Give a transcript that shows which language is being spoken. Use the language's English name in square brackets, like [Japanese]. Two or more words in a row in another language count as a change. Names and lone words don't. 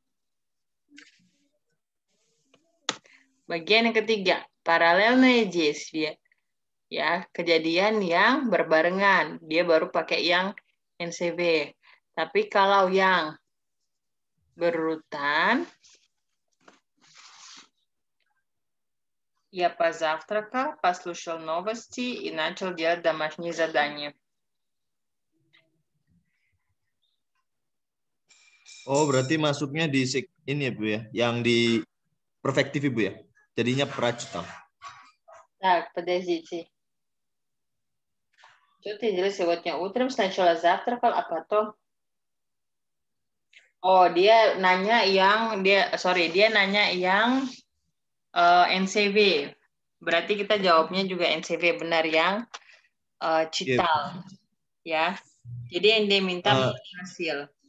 [Indonesian] Bagian yang ketiga, paralelnya действия. Ya, kejadian yang berbarengan. Dia baru pakai yang NCB. Tapi kalau yang berurutan, [Russian] я позавтракал, послушал новости и начал делать домашние задания. [Indonesian] Oh, berarti masuknya di ini ya, Bu ya, yang di perfektif, Ibu ya. Jadinya прочитал. [Russian] Так, подождите. Что ты делал сегодня утром? Сначала завтракал, а потом... [Indonesian] Oh, dia nanya yang NCV. Berarti kita jawabnya juga NCV, benar yang cital. Ya. Jadi yang dia minta hasil.